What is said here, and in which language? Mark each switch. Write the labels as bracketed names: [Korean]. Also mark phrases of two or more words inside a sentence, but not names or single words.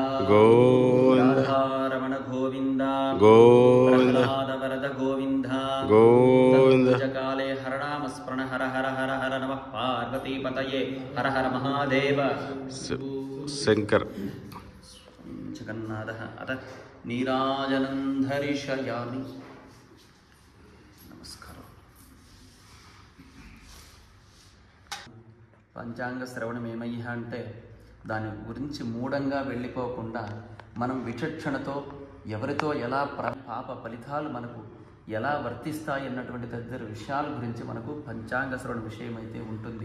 [Sanskrit] गोविंदा। राधारमण गोविंदा गोविंदा। वरद गोविंदा गोविंदा। काले हरनाम स्मरण हर हर हर हर नमः पार्वती पतये हर हर महादेव। शंकर జగన్నాథः అత నీరాజనం ధరిషయామి. [Telugu] నమస్కారం. పంచాంగ శ్రవణం ఏమయ్యా అంటే దాని గురించి మూఢంగా వెళ్ళిపోకుండా మనం విచక్షణతో ఎవరితో ఎలా పాప ఫలితాలు మనకు ఎలా వర్తిస్తాయి అన్నటువంటి తదితర విషయాల గురించి మనకు పంచాంగ శ్రవణ విషయం అయితే ఉంటుంది.